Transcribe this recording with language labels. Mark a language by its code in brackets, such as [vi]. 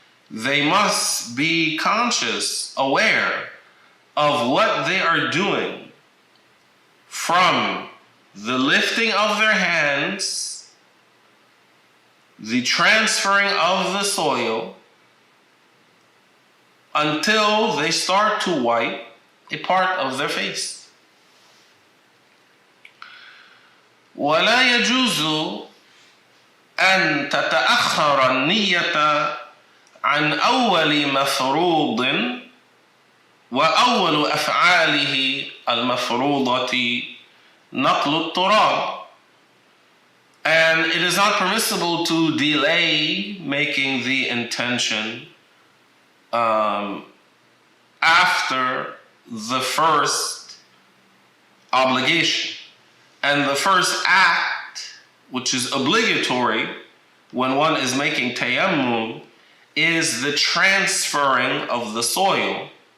[en] They must be conscious, aware of what they are doing from the lifting of their hands, the transferring of the soil, until they start to wipe a part of their face. [ar] ولا يجوز أن تتأخر النية عن أول مفروض وأول أفعاله المفروضة نقل التراب. [en] And it is not permissible to delay making the intention after the first obligation. And the first act, which is obligatory when one is making tayammum, is the transferring of the soil.